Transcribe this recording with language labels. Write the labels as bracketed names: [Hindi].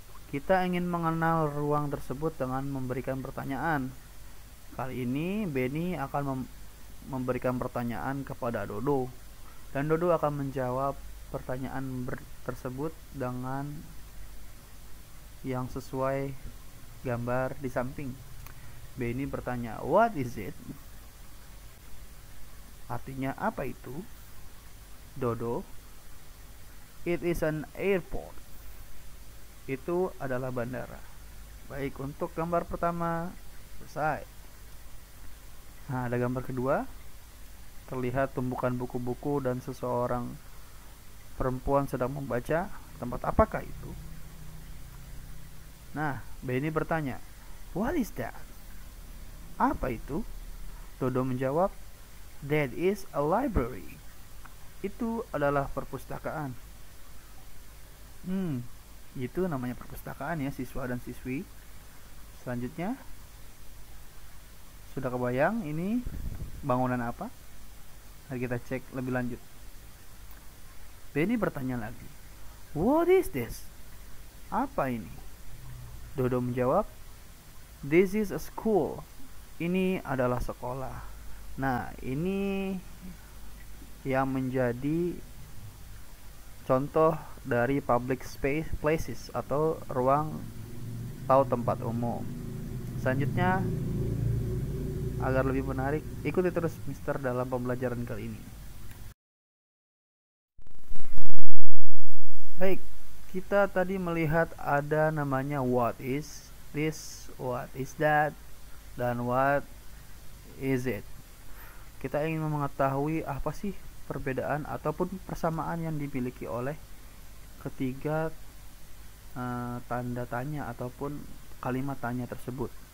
[Indonesian] Kita ingin mengenal ruang tersebut dengan memberikan pertanyaan. Kali ini Benny akan memberikan pertanyaan kepada Dodo, dan Dodo akan menjawab pertanyaan tersebut dengan yang sesuai gambar di samping. [English] Benny [Indonesian] bertanya, [English] "What is it?" [Indonesian] Artinya apa itu? [English] Dodo, "It is an airport." [Indonesian] Itu adalah bandara. Baik, untuk gambar pertama selesai. Nah, ada gambar kedua. Terlihat tumpukan buku-buku dan seseorang perempuan sedang membaca. Tempat apakah itu? Nah, Benny bertanya, [English] "What is that?" [Indonesian] Apa itu? Dodo menjawab, [English] "That is a library." [Indonesian] Itu adalah perpustakaan. Itu namanya perpustakaan ya, siswa dan siswi. Selanjutnya, sudah kebayang ini bangunan apa? Mari kita cek lebih lanjut. Benny bertanya lagi, [English] "What is this?" [Indonesian] Apa ini? Dodo menjawab, [English] "This is a school." [Indonesian] Ini adalah sekolah. Nah, ini yang menjadi contoh dari [English] public space places [Indonesian] atau ruang atau tempat umum. Selanjutnya, agar lebih menarik, ikuti terus Mister dalam pembelajaran kali ini. Baik, kita tadi melihat ada namanya [English] what is this, what is that, [Indonesian] dan [English] what is it. [Indonesian] Kita ingin mengetahui apa sih perbedaan ataupun persamaan yang dimiliki oleh ketiga tanda tanya ataupun kalimat tanya tersebut.